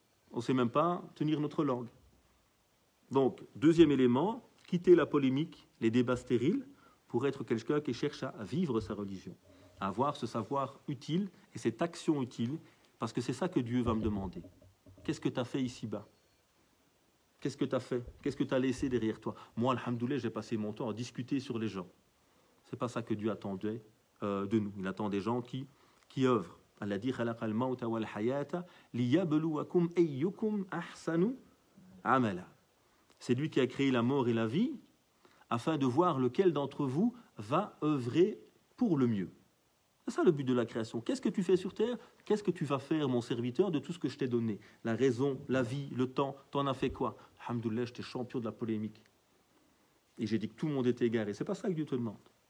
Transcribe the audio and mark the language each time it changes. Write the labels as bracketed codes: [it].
[fr] On ne sait même pas tenir notre langue. Donc, deuxième élément, quitter la polémique, les débats stériles, pour être quelqu'un qui cherche à vivre sa religion, à avoir ce savoir utile et cette action utile, parce que c'est ça que Dieu va me demander. Qu'est-ce que tu as fait ici-bas? Qu'est-ce que tu as fait? Qu'est-ce que tu as laissé derrière toi? Moi, alhamdoulilah, j'ai passé mon temps à discuter sur les gens. Ce n'est pas ça que Dieu attendait de nous. Il attend des gens qui œuvrent. [ar] الذي خلق الموت والحياة ليبلوكم أيكم أحسن عملا. [fr] C'est lui qui a créé la mort et la vie afin de voir lequel d'entre vous va œuvrer pour le mieux. C'est ça le but de la création. Qu'est-ce que tu fais sur terre? Qu'est-ce que tu vas faire, mon serviteur, de tout ce que je t'ai donné? La raison, la vie, le temps, t'en as fait quoi? Alhamdoulilah, j'étais champion de la polémique. Et j'ai dit que tout le monde était égaré. C'est pas ça que Dieu te demande.